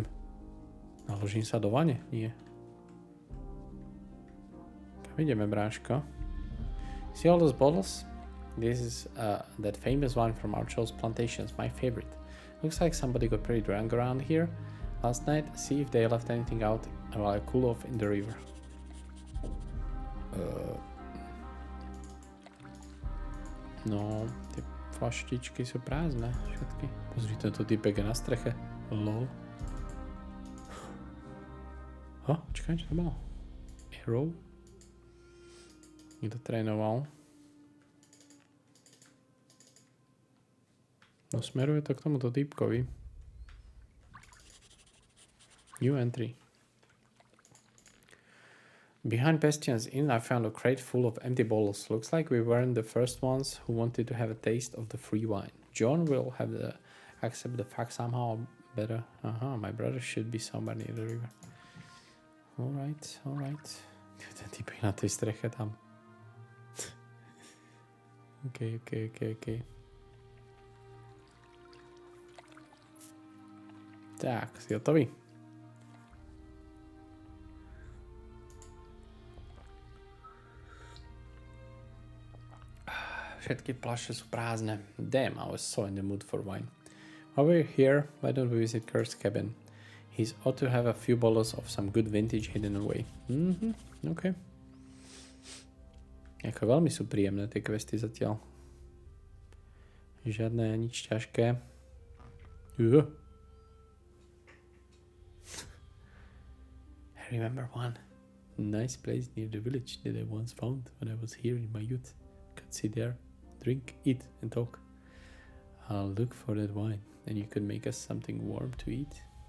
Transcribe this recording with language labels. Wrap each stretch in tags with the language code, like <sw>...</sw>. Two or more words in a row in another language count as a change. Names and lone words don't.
<sk>Naložím sa do vane? Nie. Kam ideme, bráško?</sk> <en>See all those bottles? This is that famous wine from Archolos plantations, my favorite. Looks like somebody got pretty drunk around here last night. See if they left anything out while I cool off in the river.</en> <sk>No, tie flaštičky sú prázdne všetky. Pozri, tento typek je na streche. Lol. Čakaj, čo to bolo? Arrow? Niekto trénoval. No smeruje to k tomuto typkovi.</sk> <en>New entry. Behind Bastion's Inn, I found a crate full of empty bottles. Looks like we weren't the first ones who wanted to have a taste of the free wine. John will have to accept the fact somehow better. My brother should be somewhere near the river. Alright.</en> <sk>Ten typ je na tej streche tam. Okay. Tak, si hotový? Všetky pláše sú prázdne.</sk> <en>Damn, I was so in the mood for wine. While we're here, why don't we visit Kurt's cabin? He's ought to have a few bottles of some good vintage hidden away. OK.</en> <sk>Ako veľmi sú príjemné tie questy zatiaľ. Žiadne nič ťažké.</sk> <en>I remember one nice place near the village that I once found when I was here in my youth. Could sit there, drink, eat, and talk. I'll look for that wine, and you could make us something warm to eat.</en>